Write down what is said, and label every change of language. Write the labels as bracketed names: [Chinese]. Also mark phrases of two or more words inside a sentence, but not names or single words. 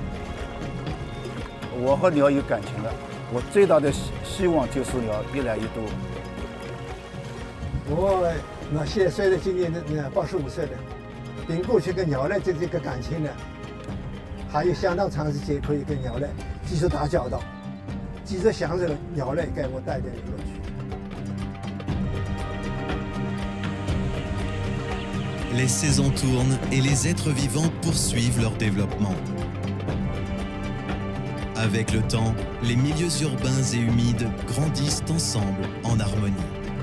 [Chinese] 我和鸟有感情了，我最大的希望就是鸟越来越多。我现在随着今年的85岁了，跟过去跟鸟类这个感情呢，还有相当长时间可以跟鸟类继续打交道，继续享受鸟类给我带来的乐趣。 [French] Les saisons tournent et les êtres vivants poursuivent leur développement. Avec le temps, les milieux urbains et humides grandissent ensemble en harmonie.